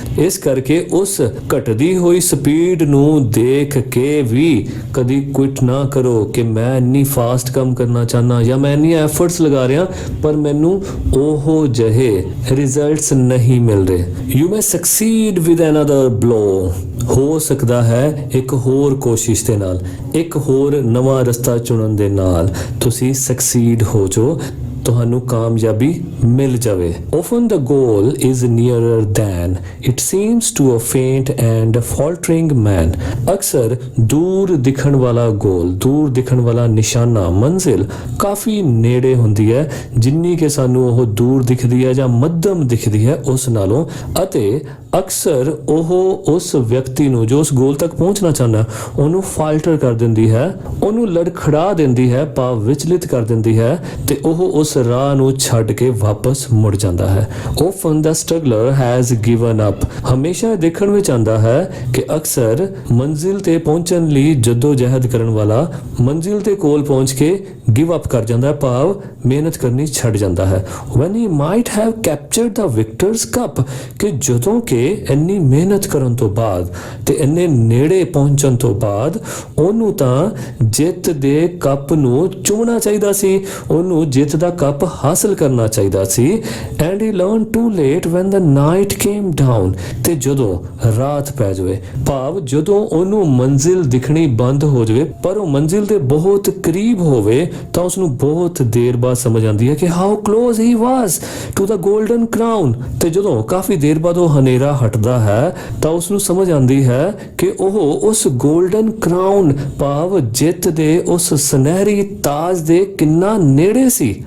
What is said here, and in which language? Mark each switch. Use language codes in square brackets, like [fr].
[pa] ਇਸ ਕਰਕੇ ਉਸ ਘਟਦੀ ਹੋਈ ਸਪੀਡ ਨੂੰ ਦੇਖ ਕੇ ਵੀ ਕਦੀ ਕੁਇਟ ਨਾ ਕਰੋ ਕਿ ਮੈਂ ਇੰਨੀ ਫਾਸਟ ਕੰਮ ਕਰਨਾ ਚਾਹਨਾ ਜਾਂ ਮੈਂ ਇੰਨੀ ਐਫਰਟਸ ਲਗਾ ਰਿਹਾ ਪਰ ਮੈਨੂੰ ਉਹ ਜਿਹੇ ਰਿਜ਼ਲਟਸ ਨਹੀਂ ਮਿਲ ਰਹੇ। [en] you may succeed with another blow, [pa] ਹੋ ਸਕਦਾ ਹੈ ਇੱਕ ਹੋਰ ਕੋਸ਼ਿਸ਼ ਦੇ ਨਾਲ, ਇੱਕ ਹੋਰ ਨਵਾਂ ਰਸਤਾ ਚੁਣਨ ਦੇ ਨਾਲ ਤੁਸੀਂ ਸਕਸੀਡ ਹੋ ਜਾਓ, ਤੁਹਾਨੂੰ ਕਾਮਯਾਬੀ ਮਿਲ ਜਾਵੇ। [en] Often the goal is nearer than it seems to a faint and faltering man। [pa] ਅਕਸਰ ਦੂਰ ਦਿਖਣ ਵਾਲਾ ਗੋਲ, ਦੂਰ ਦਿਖਣ ਵਾਲਾ ਨਿਸ਼ਾਨਾ, ਮੰਜ਼ਿਲ ਕਾਫੀ ਨੇੜੇ ਹੁੰਦੀ ਹੈ ਜਿੰਨੀ ਕਿ ਸਾਨੂੰ ਉਹ ਦੂਰ ਦਿਖਦੀ ਹੈ ਜਾਂ ਮੱਧਮ ਦਿਖਦੀ ਹੈ ਉਸ ਨਾਲੋਂ, ਅਤੇ ਅਕਸਰ ਉਹ ਉਸ ਵਿਅਕਤੀ ਨੂੰ ਜੋ ਉਸ ਗੋਲ ਤੱਕ ਪਹੁੰਚਣਾ ਚਾਹੁੰਦਾ ਉਹਨੂੰ ਫਾਲਟਰ ਕਰ ਦਿੰਦੀ ਹੈ, ਉਹਨੂੰ ਲੜਖੜਾ ਦਿੰਦੀ ਹੈ, ਭਾਵ ਵਿਚਲਿਤ ਕਰ ਦਿੰਦੀ ਹੈ, ਤੇ ਉਹ ਉਸ ਰਾਹ ਨੂੰ ਛੱਡ ਕੇ ਵਾਪਸ ਮੁੜ ਜਾਂਦਾ ਹੈ। [en] Often the struggler has given up। [pa] ਹਮੇਸ਼ਾ ਦੇਖਣ ਵਿੱਚ ਆਉਂਦਾ ਹੈ ਕਿ ਅਕਸਰ ਮੰਜ਼ਿਲ ਤੇ ਪਹੁੰਚਣ ਲਈ ਜਦੋਜਹਿਦ ਕਰਨ ਵਾਲਾ ਮੰਜ਼ਿਲ ਦੇ ਕੋਲ ਪਹੁੰਚ ਕੇ ਗਿਵ ਅਪ ਕਰ ਜਾਂਦਾ ਹੈ, ਭਾਵ ਮਿਹਨਤ ਕਰਨੀ ਛੱਡ ਜਾਂਦਾ ਹੈ। [en] When he might have captured the victor's cup, [pa] ਕਿ ਜਦੋਂ ਕਿ ਇੰਨੀ ਮਿਹਨਤ ਕਰਨ ਤੋਂ ਬਾਅਦ ਤੇ ਇੰਨੇ ਨੇੜੇ ਪਹੁੰਚਣ ਤੋਂ ਬਾਅਦ ਉਹਨੂੰ ਤਾਂ ਜਿੱਤ ਦੇ ਕੱਪ ਨੂੰ ਚੁੰਮਣਾ ਚਾਹੀਦਾ ਸੀ, ਉਹਨੂੰ ਜਿੱਤ ਦਾ ਕੱਪ ਹਾਸਲ ਕਰਨਾ ਚਾਹੀਦਾ ਸੀ। [en] And he learned too late when the night came down। [pa] ਤੇ ਜਦੋਂ ਰਾਤ ਪੈ ਜਾਵੇ, ਭਾਵ ਜਦੋਂ ਉਹਨੂੰ ਮੰਜ਼ਿਲ ਦਿਖਣੀ ਬੰਦ ਹੋ ਜਾਵੇ ਪਰ ਉਹ ਮੰਜ਼ਿਲ ਦੇ ਬਹੁਤ ਕਰੀਬ ਹੋਵੇ, ਤਾਂ ਉਸ ਨੂੰ ਬਹੁਤ ਦੇਰ ਬਾਅਦ ਸਮਝ ਆਉਂਦੀ ਹੈ ਕਿ [en] how close he was to the golden crown। [pa] ਤੇ ਜਦੋਂ ਕਾਫੀ ਦੇਰ ਬਾਅਦ ਉਹ ਹਨੇਰਾ ਹਟਦਾ ਹੈ ਤਾਂ ਉਸ ਨੂੰ ਸਮਝ ਆਉਂਦੀ ਹੈ ਕਿ ਉਹ ਉਸ 골ਡਨ ਕਰਾਊਨ, ਭਾਵ ਜਿੱਤ ਦੇ ਉਸ ਸੁਨਹਿਰੀ ਤਾਜ ਦੇ ਕਿੰਨਾ ਨੇੜੇ ਸੀ।